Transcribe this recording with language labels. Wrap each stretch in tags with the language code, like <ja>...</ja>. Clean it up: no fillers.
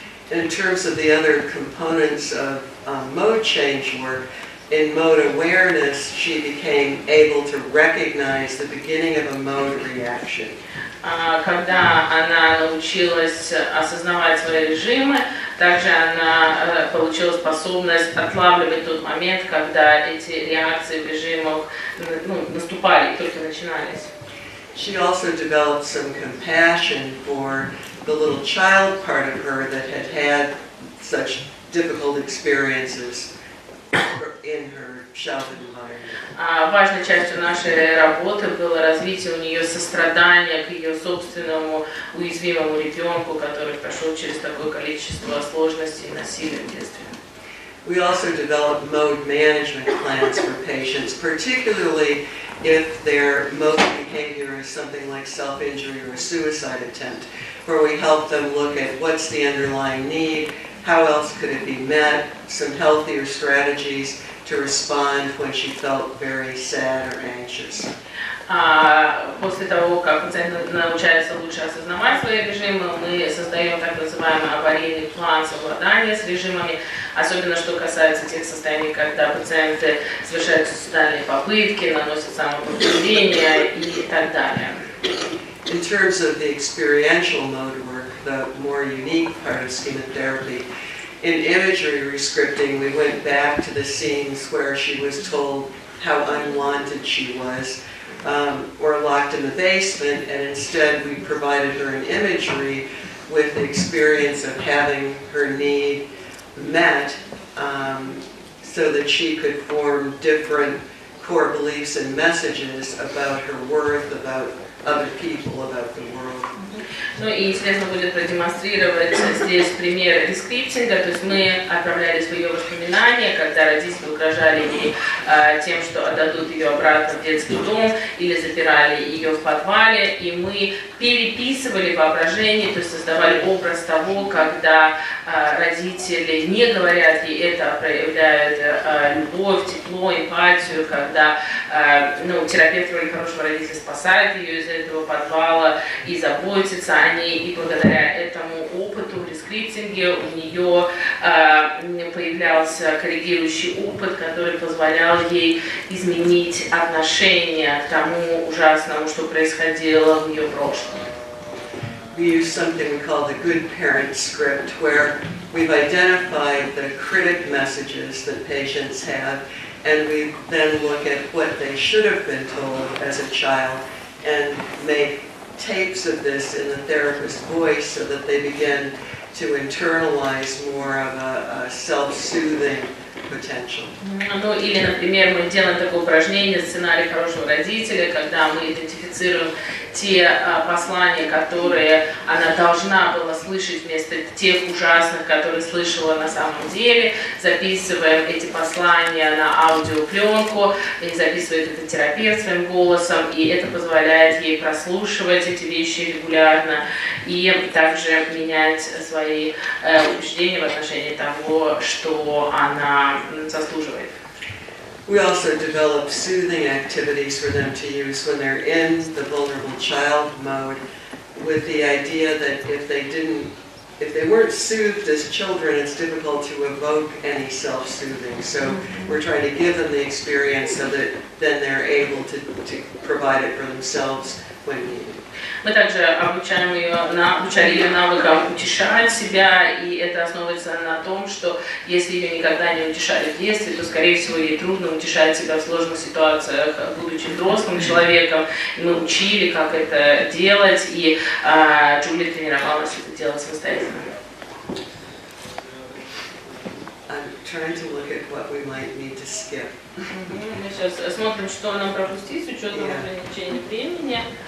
<en>In terms of the other components of mode change work, in mode awareness, she became able to recognize the beginning of a mode reaction.</en> <ru>Когда она научилась осознавать свои режимы, также она получила способность отлавливать тот момент, когда эти реакции в режимах наступали, только начинались.</ru> <en>She also developed some compassion for the little child part of her that had had such difficult experiences in her childhood environment.</en> <ru>Важной частью нашей работы было развитие у нее сострадания к ее собственному уязвимому ребенку, который прошел через такое количество сложностей и насилия в детстве.</ru> <en>We also developed mode management plans for patients, particularly if their mode behavior is something like self-injury or a suicide attempt, where we help them look at what's the underlying need, how else could it be met, some healthier strategies to respond when she felt very sad or anxious.</en> <ru>После того, как пациент научается лучше осознавать свои режимы, мы создаем так называемый аварийный план совладания с режимами, особенно что касается тех состояний, когда пациенты совершают суицидальные попытки, наносят самоповреждение и так далее.</ru> <en>In terms of the experiential mode work, the more unique part of Schema-Terapy, in imagery rescripting, we went back to the scenes where she was told how unwanted she was, or locked in the basement, and instead we provided her an imagery with the experience of having her need met, so that she could form different core beliefs and messages about her worth, about other people, about the world.</en> <ru>Ну и интересно будет продемонстрировать здесь пример рескриптинга, то есть мы отправлялись в ее воспоминания, когда родители угрожали ей тем, что отдадут ее обратно в детский дом или запирали ее в подвале, и мы переписывали воображение, то есть создавали образ того, когда родители не говорят ей это, а проявляют любовь, тепло, эмпатию, когда терапевт в роли хорошего родителя спасает ее из этого подвала и заботится о ней, и благодаря этому опыту в рескриптинге у нее появлялся коррегирующий опыт, который позволял ей изменить отношение к тому ужасному, что происходило в ее прошлом.</ru> <en>We use something we call the good parent script, where we've identified the critic messages that patients have, and we then look at what they should have been told as a child and make tapes of this in the therapist's voice so that they begin to internalize more of a self-soothing potential.</en> <ru>Ну или, например, мы делаем такое упражнение «Сценарий хорошего родителя», когда мы идентифицируем те послания, которые она должна была слышать вместо тех ужасных, которые слышала на самом деле, записываем эти послания на аудиопленку, и записывает это терапевт своим голосом, и это позволяет ей прослушивать эти вещи регулярно и также менять свои убеждения в отношении того, что она заслуживает.</ru> <en>We also develop soothing activities for them to use when they're in the vulnerable child mode, with the idea that if they weren't soothed as children, it's difficult to evoke any self-soothing. So we're trying to give them the experience so that then they're able to provide it for themselves when needed.</en> <ru>Мы также обучали ее навыкам утешать себя, и это основывается на том, что если ее никогда не утешали в детстве, то, скорее всего, ей трудно утешать себя в сложных ситуациях, будучи взрослым человеком. И мы учили, как это делать, и Джули тренировалась это делать самостоятельно.</ru> <en>Trying to look at what we might need to skip.</en> <ru>Мы сейчас смотрим, что нам пропустить с учетом ограничения времени.</ru>